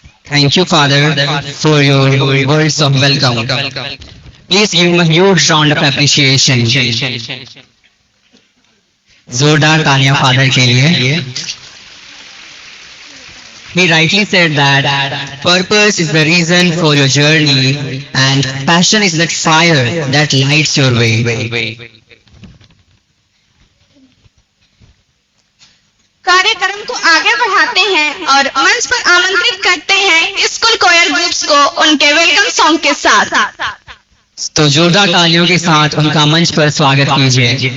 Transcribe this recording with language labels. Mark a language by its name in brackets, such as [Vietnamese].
[English] Thank you, Father, for your words of welcome. Please give him a huge round of appreciation. [Hindi] जोरदार तालियां father के लिए. [English] He rightly said that purpose is the reason for your journey and passion is that fire that lights your way. [Hindi] कार्यक्रम को आगे बढ़ाते हैं और मंच पर आमंत्रित करते हैं स्कूल कोयर ग्रुप्स को उनके वेलकम सॉन्ग के साथ। तो जोरदार तालियों के साथ उनका मंच पर स्वागत कीजिए.